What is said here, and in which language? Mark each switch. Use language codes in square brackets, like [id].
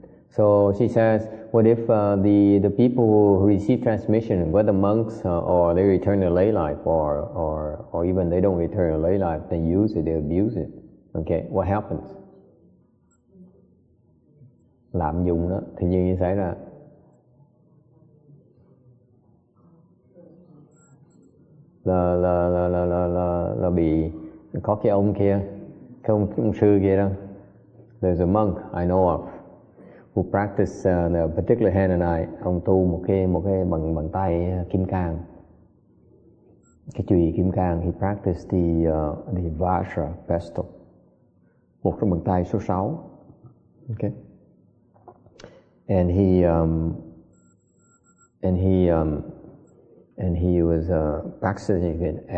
[en] So she says, what if the people who receive transmission, whether monks or they return to lay life, or even they don't return to lay life, they use it, they abuse it. Okay, what happens? [vi] Lạm dụng đó thì như xảy ra. Là bị có cái ông kia, cái ông sư kia đó. [en] There's a monk I know of who practice the particular hand and eye. [vi] Ông tu một cái bằng tay kim cang, cái chùy kim cang. [en] He practiced the Vajra pestle, [vi] một cái bằng tay số 6. [en] Okay. And he was practicing it,